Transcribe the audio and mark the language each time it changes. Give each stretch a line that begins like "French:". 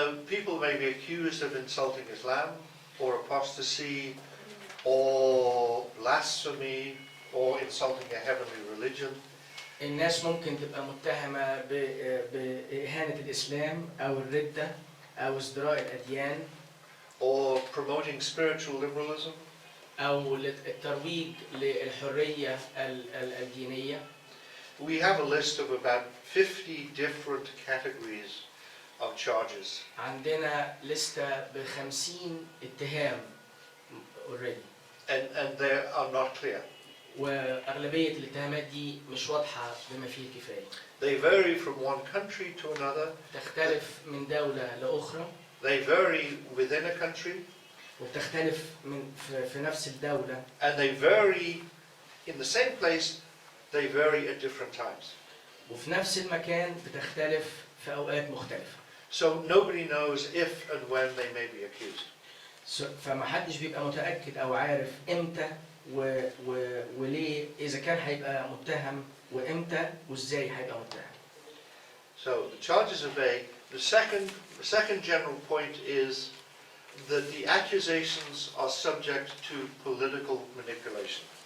English: People may be accused of insulting Islam or apostasy or blasphemy or insulting a heavenly religion.
Arabic: الناس ممكن تبقى متهمة بإهانة الإسلام أو الردة أو ازدراء الأديان
English: or promoting spiritual liberalism.
Arabic: أو الترويج للحرية الدينية.
English: We have a list of about 50 different categories of charges.
Arabic: عندنا لستة ب50 اتهام
English: already. And they are not clear.
Arabic: وأغلبية الاتهامات دي مش واضحة بما فيه الكفاية.
English: They vary from one country to another.
Arabic: تختلف من دولة لأخرى.
English: They vary within a country.
Arabic: وبتختلف في نفس الدولة.
English: And they vary in the same place. They vary at different times.
Arabic: وفي نفس المكان بتختلف في أوقات مختلفة.
English: So nobody knows if and when they may be accused.
Arabic: فما حدش بيبقى متأكد أو عارف إمتى وليه إذا كان هيبقى متهم وإمتى وإزاي هيبقى متهم.
English: So the charges are vague. The second general point is that the accusations are subject to political manipulation.